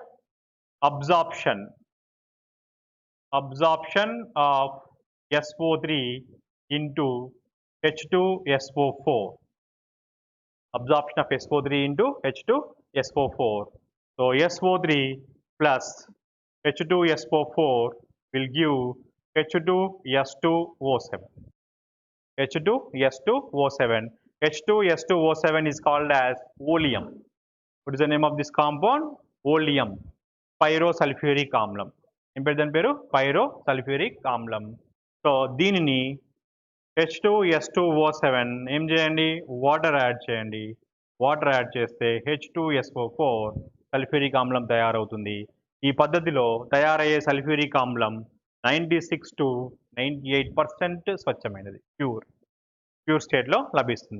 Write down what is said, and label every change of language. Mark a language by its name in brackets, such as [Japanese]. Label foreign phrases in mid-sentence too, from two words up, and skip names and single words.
[English] Absorption of SO3 into H2SO4. Absorption of SO3 into H2SO4. So SO3 plus H2SO4 will give H2S2O7. H2S2O7. H2S2O7 is called as oleum. What is the name of this compound? Oleum. Pyrosulfuric amlam. Then pyrosulfuric amlam. [Telugu] So దీనిని H2S2O7 ఏం చేయండి? [English] water add [Telugu] చేయండి. [English] water add [Telugu] చేస్తే H2SO4 సల్ఫ్యూరిక్ ఆమ్లం తయారవుతుంది. ఈ పద్ధతిలో తయారయ్యే సల్ఫ్యూరిక్ ఆమ్లం 96 to 98% స్వచ్ఛమైనది, [English] pure stateలో [Telugu] లభిస్తుంది.